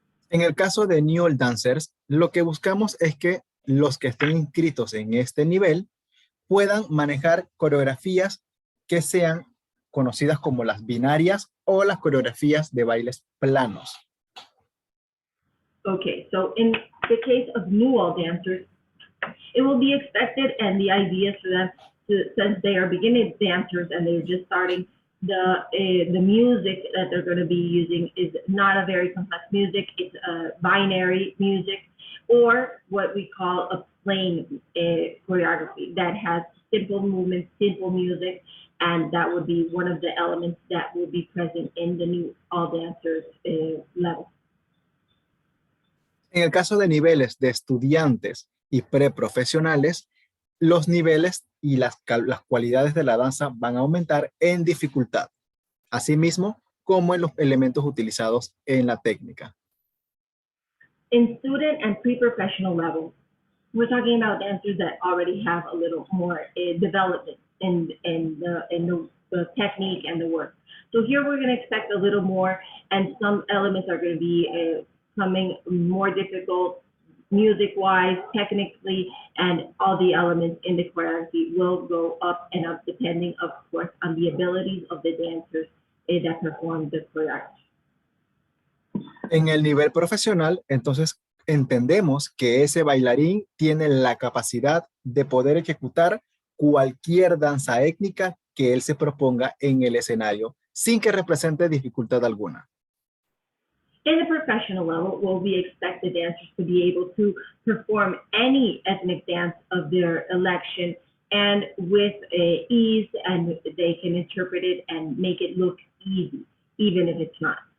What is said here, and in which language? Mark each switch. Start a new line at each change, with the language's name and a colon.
Spanish: En el caso de New All Dancers, lo que buscamos es que los que estén inscritos en este nivel puedan manejar coreografías que sean conocidas como las binarias o las coreografías de bailes planos.
English: Okay, so in the case of new all dancers, it will be expected, and the idea for them, since they are beginning dancers and they're just starting, the music that they're going to be using is not a very complex music. It's a binary music, or what we call a plain choreography that has simple movements, simple music, and that would be one of the elements that will be present in the new All Dancers level.
Spanish: En el caso de niveles de estudiantes y preprofesionales, los niveles y las cualidades de la danza van a aumentar en dificultad, asimismo como en los elementos utilizados en la técnica.
English: In student and pre-professional level, we're talking about dancers that already have a little more development in the technique and the work. So here we're going to expect a little more, and some elements are going to be coming more difficult music-wise, technically, and all the elements in the choreography will go up and up depending, of course, on the abilities of the dancers that perform the choreography.
Spanish: En el nivel profesional, entonces entendemos que ese bailarín tiene la capacidad de poder ejecutar cualquier danza étnica que él se proponga en el escenario sin que represente dificultad alguna.
English: In the professional level, we expect the dancers to be able to perform any ethnic dance of their election and with ease, and they can interpret it and make it look easy, even if it's not.